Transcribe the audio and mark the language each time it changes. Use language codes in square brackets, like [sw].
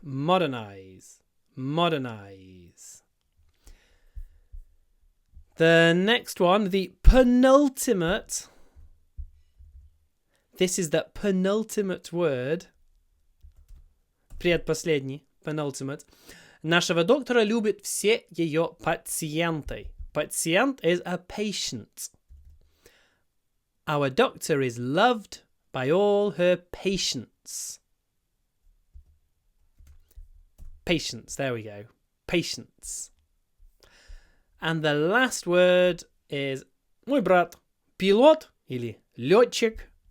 [en] Modernize. Modernize. The next one, the penultimate. This is the penultimate word. Предпоследний, penultimate. [ru] Нашего доктора любят все ее пациенты. [en] Patient is a patient. Our doctor is loved by all her patients. Patients, there we go. Patients. And the last word is [ru] мой брат пилот или летчик.